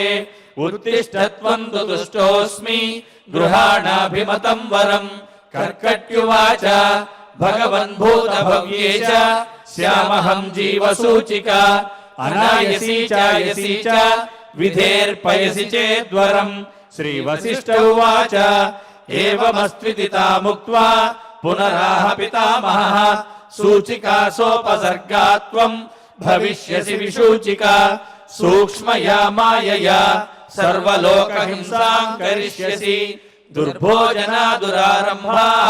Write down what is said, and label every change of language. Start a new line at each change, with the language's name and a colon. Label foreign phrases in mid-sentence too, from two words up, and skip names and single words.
Sanskrit: ఉత్తిష్ఠత్వం తు తుష్టోస్మి గృహాణాభిమతం వరం. కర్కట్యువాచ భగవన్ భూతభవ్యే చ స్యామహం జీవసూచికా. అనాయసీ చాయసీ చ విధేర్పయసి చేద్వరం. श्रीवसिष्ठ उवाच एवमस्त्विति तामुक्त्वा पुनराह पितामहः सूचिकासोपसर्गा त्वं भविष्यसि विसूचिका सूक्ष्मया मायया सर्वलोकहिंसां करिष्यसि दुर्भोजना दुरारम्भाः